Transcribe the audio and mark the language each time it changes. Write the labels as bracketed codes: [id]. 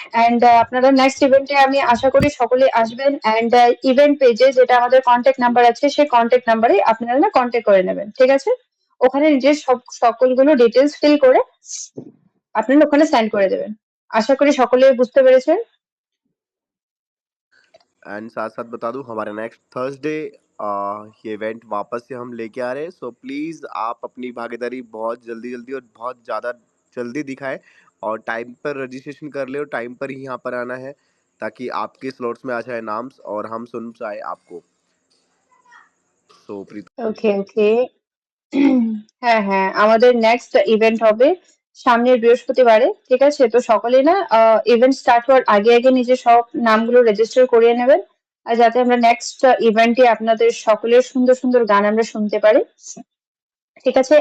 [bn] And আপনারা next ইভেন্টে আমি আশা করি সকলে আসবেন। এন্ড ইভেন্ট পেজে যেটা আমাদের কন্ট্যাক্ট নাম্বার আছে সেই কন্ট্যাক্ট নাম্বারে আপনারা না কন্ট্যাক্ট করে নেবেন, ঠিক আছে? ওখানে নিজের সকলগুলো ডিটেলস ফিল করে আপনারা ওখানে সেন্ড করে দেবেন। আশা করি সকলে বুঝতে পেরেছেন। [hi] एंड साथ साथ बता दूं हमारा नेक्स्ट थर्सडे ये इवेंट वापस से हम लेके आ रहे हैं। सो प्लीज़ आप अपनी भागीदारी बहुत जल्दी जल्दी और बहुत ज़्यादा जल्दी दिखाएं और टाइम पर रजिस्ट्रेशन कर ले और टाइम पर ही यहाँ पर आना है ताकि आपके स्लॉट्स में आ जाए नाम्स और हम सुन पाए आपको। सो प्रीत [bn] ওকে ওকে হ্যাঁ হ্যাঁ, আমাদের নেক্সট ইভেন্ট হবে সামনের বৃহস্পতিবারে, ঠিক আছে? তো সকলেই না ইভেন্ট স্টার্ট হওয়ার আগে আগে নিজের সব নামগুলো রেজিস্টার করিয়ে নেবেন, আর যাতে আমরা নেক্সট ইভেন্টে আপনাদের সকলের সুন্দর সুন্দর গান আমরা শুনতে পারি, ঠিক আছে?